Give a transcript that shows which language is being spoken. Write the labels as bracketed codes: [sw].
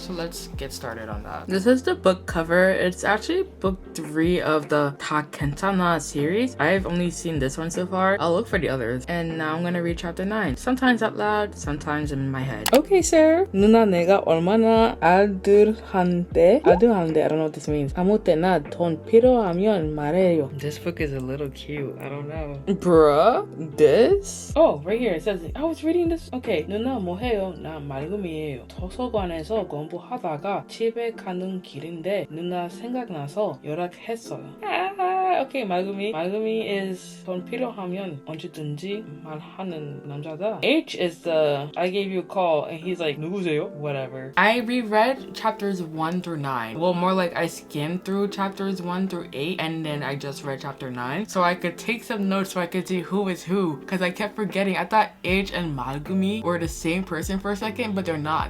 [en] So let's get started on that. This is the book cover. It's actually book 3 of the 다 괜찮아 series. I've only seen this one so far. I'll look for the others. And now I'm gonna read chapter 9. Sometimes out loud, sometimes in my head. Okay, sir. [ko] 누나 내가 얼마나 아들한테 [en] I don't know what this means. [ko] 아무 때나 돈 필요하면 말해요. [en] This book is a little cute. I don't know. Bruh? This? Oh, right here. It says, I was reading this. Okay. [ko] 누나 뭐해요? 나 맑음이에요. 도서관에서 공부하다가 집에 가는 길인데 누나 생각나서 연락했어요. [en] Okay, 맑음이. [ko] 맑음이 [en] is [ko] 돈 필요하면 언제든지 말하는 남자다. [en] H is the I gave you a call and he's like [ko] 누구세요? [en] Whatever. I reread chapters 1 through 9. Well, more like I skimmed through chapters 1 through 8 and then I just read chapter 9 so I could take some notes so I could see who is who, because I kept forgetting. I thought H and 맑음이 were the same person for a second, but they're not.